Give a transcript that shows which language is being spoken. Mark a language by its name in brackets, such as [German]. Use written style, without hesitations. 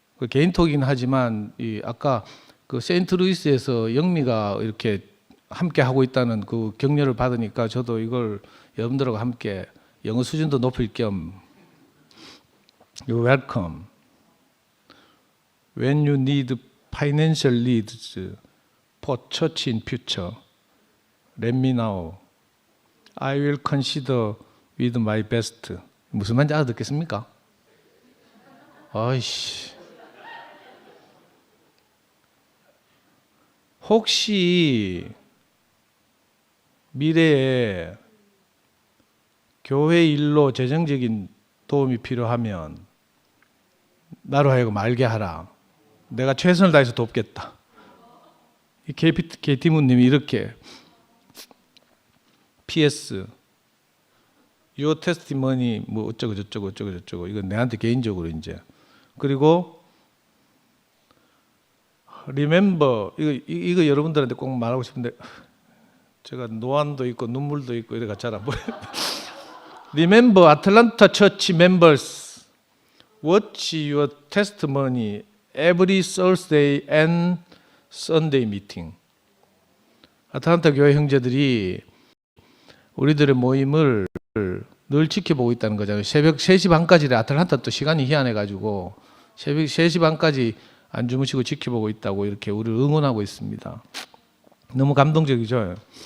[Korean] 개인톡이긴 하지만 아까 세인트루이스에서 영미가 이렇게 함께 하고 있다는 그 격려를 받으니까 저도 이걸 여러분들하고 함께 영어 수준도 높일 겸 [English] You're welcome. When you need financial needs for church in future, let me know. I will consider with my best. [Korean] 무슨 말인지 알아듣겠습니까? 아이씨. 혹시 미래에 교회 일로 재정적인 도움이 필요하면 나로 하여금 알게 하라. 내가 최선을 다해서 돕겠다. KT문님이 이렇게 PS [English] your testimony [Korean] 뭐 어쩌고 저쩌고 이건 내한테 개인적으로 이제 그리고 remember 이거 여러분들한테 꼭 말하고 싶은데 제가 노안도 있고 눈물도 있고 이래가 잘 안 보여요. [English] Remember Atlanta Church members watch your testimony every Thursday and Sunday meeting. [Korean] 아틀란타 교회 형제들이 우리들의 모임을 늘 지켜보고 있다는 거잖아요. 새벽 3시 반까지 아틀란타 또 시간이 희한해가지고 새벽 3시 반까지 안 주무시고 지켜보고 있다고 이렇게 우리를 응원하고 있습니다. 너무 감동적이죠.